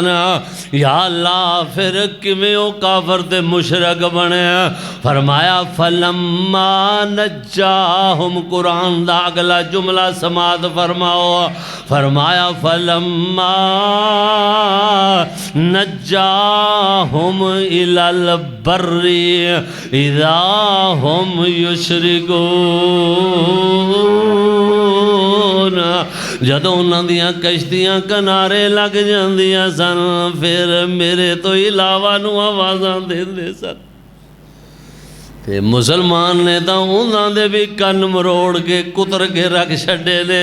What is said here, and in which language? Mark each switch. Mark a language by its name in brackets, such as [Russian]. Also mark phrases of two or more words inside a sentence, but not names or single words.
[Arabic] يا الله [Punjabi] ਫਿਰ ਕਿਵੇਂ ਓ ਕਾਫ਼ਰ ਤੇ ਮੁਸ਼ਰਕ ਬਣੇ। ਫ਼ਰਮਾਇਆ [Arabic] فلما نجاهم [Punjabi] ਕੁਰਾਨ ਦਾ ਅਗਲਾ ਜੁਮਲਾ ਸਮਾਅਤ ਫ਼ਰਮਾਓ। ਫ਼ਰਮਾਇਆ [Arabic] فلما نجاهم إلى البر إذا هم يشركون [Punjabi] ਜਦੋਂ ਉਨ੍ਹਾਂ ਦੀਆਂ ਕਸ਼ਤੀਆਂ ਕਿਨਾਰੇ ਲੱਗ ਜਾਂਦੀਆਂ ਸਨ ਫਿਰ ਮੇਰੇ ਤੋ ਇਲਾਵਾ ਨੂੰ ਆਵਾਜ਼ਾਂ ਦੇਂਦੇ ਸਨ। ਤੇ ਮੁਸਲਮਾਨ ਨੇ ਤੋ ਉਨ੍ਹਾਂ ਦੇ ਭੀ ਕੰਨ ਮਰੋੜ ਕੇ ਕੁਤਰ ਕੇ ਰੱਖ ਛੱਡੇ ਨੇ।